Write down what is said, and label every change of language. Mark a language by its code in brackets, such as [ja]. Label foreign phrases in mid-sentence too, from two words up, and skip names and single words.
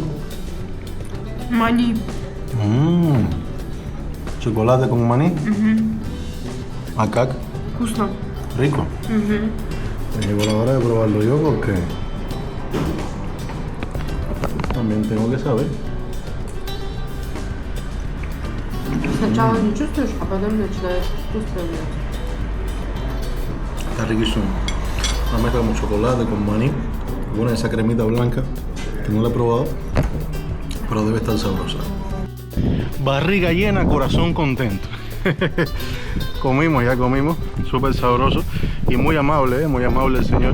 [es] Maní. Chocolate con maní. Macaca. [ru] Вкусно. [es] Rico. Me llegó la hora de probarlo yo porque también tengo que saber. [ru] Сначала не чувствуешь, а потом начинаешь чувствовать. [es] Está riquísimo. Una mezcla con chocolate, con maní, con esa cremita blanca que no la he probado, pero debe estar sabrosa. Barriga llena, corazón contento. Comimos, ya comimos, súper sabroso y muy amable el señor.